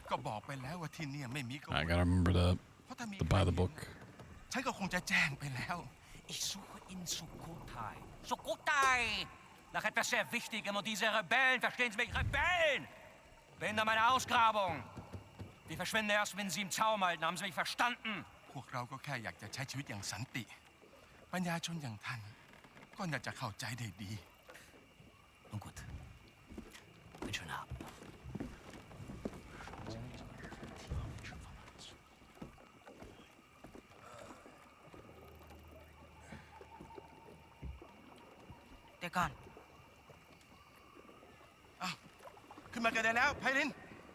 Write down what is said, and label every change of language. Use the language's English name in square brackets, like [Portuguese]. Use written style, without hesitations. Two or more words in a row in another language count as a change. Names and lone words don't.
[Thai] บอกไปแล้วว่าที่นี่ไม่มี [English] I gotta remember to buy the book. [Thai] ฉันก็คงจะแจ้งไปแล้ว [German] Ich suche in Sukhothai. Sukhothai! Nach etwas sehr Wichtigem und diese Rebellen, verstehen Sie mich? Rebellen! Bin da meine Ausgrabung. Die verschwinden erst, wenn Sie im Zaum halten. Haben Sie mich verstanden? [Thai] พวกเราก็แค่อยากจะใช้ชีวิตอย่างสันติ ปัญญาชนอย่างท่านก็น่าจะเข้าใจได้ดี [German] Nun gut. Einen schönen Abend. [Thai] เดี๋ยวก่อน อ้าวขึ้นมากันได้แล้วไพลินอะ